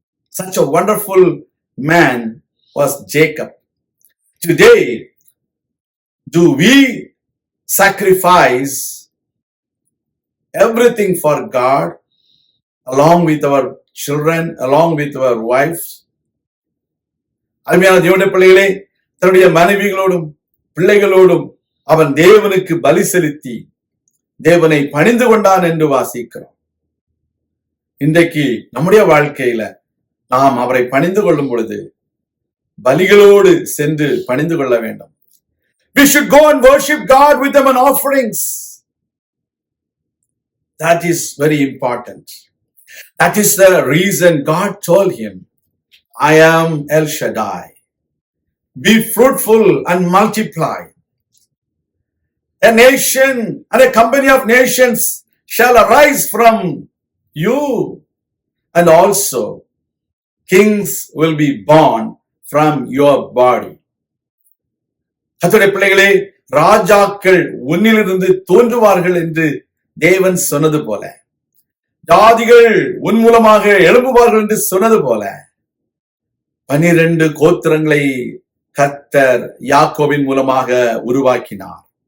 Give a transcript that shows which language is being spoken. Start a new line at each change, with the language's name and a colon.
English: Such a wonderful man was Jacob. Today, do we sacrifice everything for God along with our children, along with our wives?
Tamil: அருமையான தேவனுடைய பிள்ளைகளே, தன்னுடைய மனைவிகளோடும் பிள்ளைகளோடும் அவன் தேவனுக்கு பலி செலுத்தி தேவனை பணிந்து கொண்டான் என்று வாசிக்கிறோம். இன்றைக்கு நம்முடைய வாழ்க்கையில நாம் அவரை பணிந்து கொள்ளும் பொழுது பலிகளோடு சென்று பணிந்து கொள்ள வேண்டும்.
English: We should go and worship God with them and offerings. That is very important. That is the reason God told him, I am El Shaddai. Be fruitful and multiply. A nation and a company of nations shall arise from you, and also kings will be born from your body.
Tamil: கர்த்தருடைய பிள்ளைகளே, ராஜாக்கள் உன்னிலிருந்து தோன்றுவார்கள் என்று தேவன் சொன்னது போல, ஜாதிகள் உன் மூலமாக எழும்புவார்கள் என்று சொன்னது போல, 12 கோத்திரங்களை கர்த்தர் யாக்கோபின் மூலமாக உருவாக்கினார்.